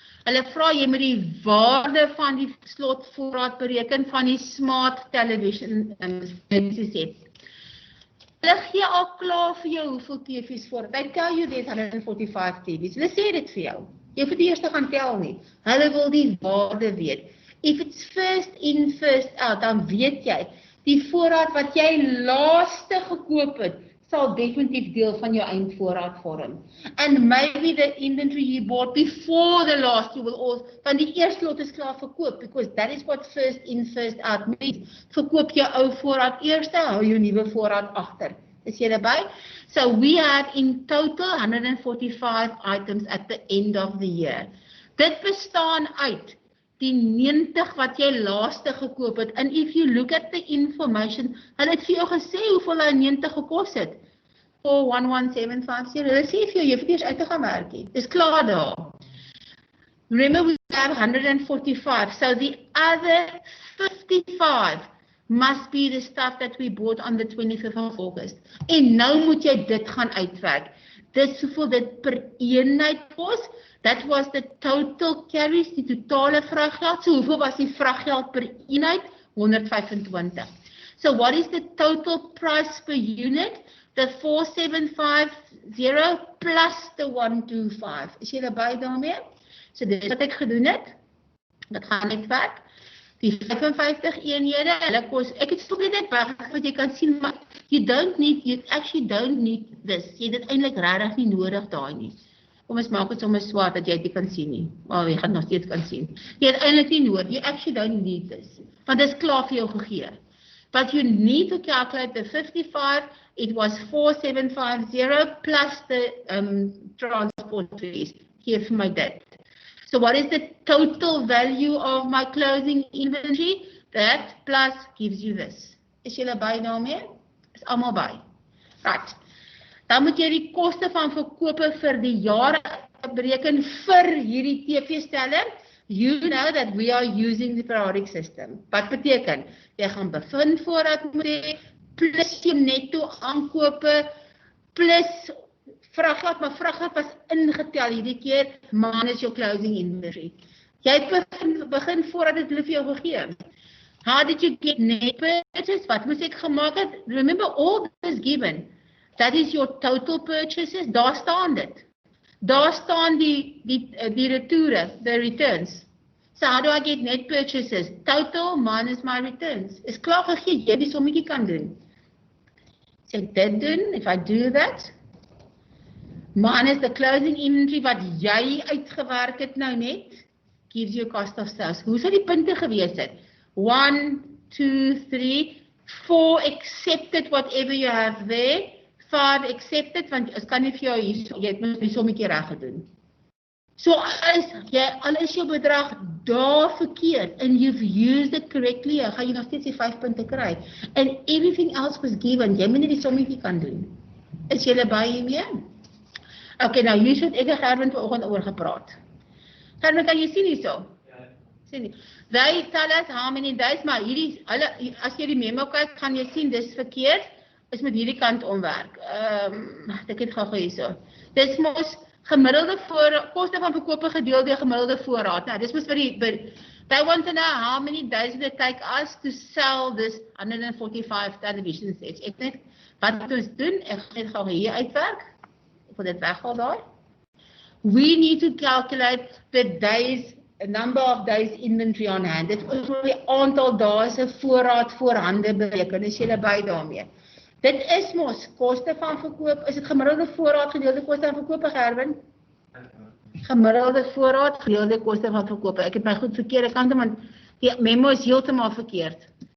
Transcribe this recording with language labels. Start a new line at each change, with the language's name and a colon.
Afrikaans: Hulle vra jy moet die waarde van die slotvoorraad bereken van die smart television set. Hulle gee al klaar vir jou hoeveel TV's voor.
English: They tell you there's 145 TV's.
Afrikaans: Hulle sê dit vir jou. Jy hoef die eerste gaan tel nie. Hulle wil die waarde weet.
English: If it's first in, first out,
Afrikaans: dan weet jy, die voorraad wat jy laaste gekoop het, sal definitief deel van jou eindvoorraad vorm.
English: And maybe the inventory you bought before the last, you will also,
Afrikaans: van die eerste lot is klaar verkoop,
English: because that is what first in, first out means.
Afrikaans: Verkoop jou ou voorraad eerste, hou jou nuwe voorraad agter. Is jy daarby?
English: So we had in total 145 items at the end of the year.
Afrikaans: Dit bestaan uit die 90 wat jy laaste gekoop het.
English: And if you look at the information,
Afrikaans: hulle het vir jou gesê hoeveel hy 90 gekos het. 411,750. Hulle sê vir jou, jy hoef nie eens uit te gaan werk nie. Dis klaar daar.
English: Remember we have 145. So the other 55 must be the stuff that we bought on the 25th of August.
Afrikaans: En nou moet jy dit gaan uitwerk. Dis hoeveel dit per eenheid kos.
English: That was the total carries,
Afrikaans: die totale vraggeld. So hoeveel was die vraggeld per eenheid? 125.
English: So what is the total price per unit? The 4750 plus the 125.
Afrikaans: Is jy daarby daarmee? So dit wat ek gedoen het. Dit gaan uitwerk. Die 55 eenhede, hulle kos, ek het stil net weg wat jy kan sien, maar
English: you actually don't need this.
Afrikaans: Jy het dit eintlik regtig nie nodig daai nie. Kom ons maak dit sommer swart dat jy dit kan sien nie. Maar jy gaan nog steeds kan sien. Jy het eintlik nie nodig.
English: You actually don't need this.
Afrikaans: Want dit is klaar vir jou gegee.
English: But you need to calculate the 55. It was 4750 plus the transport fees.
Afrikaans: Gee vir my dit.
English: So what is the total value of my closing inventory? That plus gives you this.
Afrikaans: Is julle by daarmee? Is almal by. Right. Dan moet jy die koste van verkope vir die jare bereken vir hierdie TV-stelle.
English: You know that we are using the periodic system.
Afrikaans: Wat beteken? Jy gaan bevind voorraad moet hê, plus jou netto aankope, plus vraggeld, maar vraggeld was ingetel hierdie keer, minus jou closing inventory. Jy het begin voordat dit hulle vir jou gegee.
English: How did you get net purchase?
Afrikaans: Wat moes ek gemaak het?
English: Remember all this given. That is your total purchases.
Afrikaans: Daar staan dit. Daar staan die retoure, the returns.
English: So how do I get net purchases? Total minus my returns.
Afrikaans: Is klaar gegee, jy die sommetjie kan doen. So ek dit doen,
English: if I do that, minus the closing inventory
Afrikaans: wat jy uitgewerk het nou net,
English: gives you cost of sales.
Afrikaans: Hoe sal die punte gewees het? 1, 2, 3, 4
English: accepted whatever you have there,
Afrikaans: 5 accepted, want ek kan nie vir jou hier, jy het moet die sommetjie reg gedoen. So al is jou bedrag daar verkeerd,
English: and you've used it correctly,
Afrikaans: gaan jy nog steeds die 5 punte kry.
English: And everything else was given,
Afrikaans: jy moet nie die sommetjie kan doen. Is julle by hiermee? Okay, nou hier het ek en Gerwin vanoggend oor gepraat. Gerwin, kan jy sien hierso? Ja. Sien nie.
English: They tell us how many days,
Afrikaans: maar hierdie, as jy die memo kyk, gaan jy sien, dis verkeerd, is met hierdie kant omwerk. Ek het gou hierso. Dis mos gemiddelde koste van verkope gedeel deur gemiddelde voorraad. Nou, dis mos vir
English: they want to know how many days did it take us to sell this 145 television sets.
Afrikaans: Ek net, wat ons doen, ek gaan net gou hier uitwerk. Ek wil dit weghaal daar.
English: We need to calculate the days, a number of days inventory on hand.
Afrikaans: Dit is vir die aantal dae se voorraad voorhande bereken. Is julle by daarmee? Dit is mos koste van verkoop. Is dit gemiddelde voorraad gedeelde koste van verkoop, Gerwin? Gemiddelde voorraad gedeelde koste van verkoop. Ek het my goed verkeerde kante, want die memo is heeltemal verkeerd.